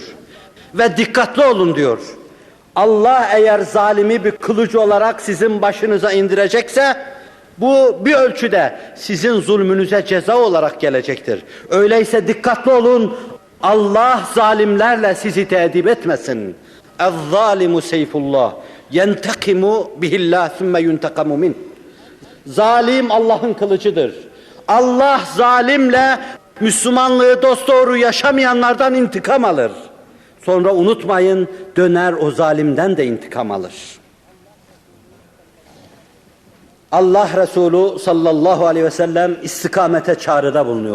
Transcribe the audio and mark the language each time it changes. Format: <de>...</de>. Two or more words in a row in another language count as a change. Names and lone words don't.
<tr>Ve dikkatli olun diyor. Allah eğer zalimi bir kılıcı olarak sizin başınıza indirecekse bu bir ölçüde sizin zulmünüze ceza olarak gelecektir. Öyleyse dikkatli olun. Allah zalimlerle sizi teedip etmesin.</tr> <ar>اَذْظَالِمُ سَيْفُ اللّٰهِ يَنْتَقِمُ بِهِ اللّٰهِ ثُمَّ يُنْتَقَمُ مِنْهِ.</ar> <tr>Zalim Allah'ın kılıcıdır. Allah zalimle Müslümanlığı dosdoğru yaşamayanlardan intikam alır. Sonra unutmayın, döner o zalimden de intikam alır. Allah Resulü</tr> <ar>صلى الله عليه وسلم</ar> <tr>istikamete çağrıda bulunuyor.</tr>